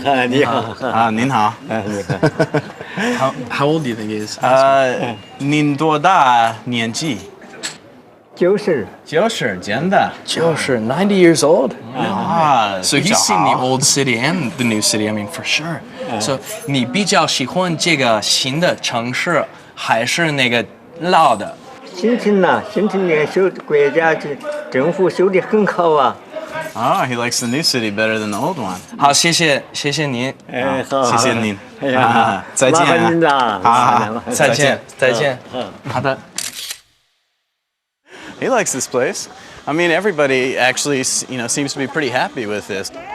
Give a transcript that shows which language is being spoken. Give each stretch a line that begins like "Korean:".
Chinese: 你好。您好。
English: How old do you think he is?
Chinese: 您多大年纪？90，真的。
English: 90, 90 years old? So
Chinese: 比较好。
English: he's seen the old city and the new city, I mean, for sure.
Chinese: So 你比较喜欢这个新的城市还是那个老的？新城呢，新城的修国家政府修得很好啊。
English: Oh, he likes the new city better than the old one.
Chinese: 好，谢谢您。好，谢谢您。哎呀，再见。麻烦您了。好，再见。好的。
English: He likes this place. I mean, everybody actually, seems to be pretty happy with this.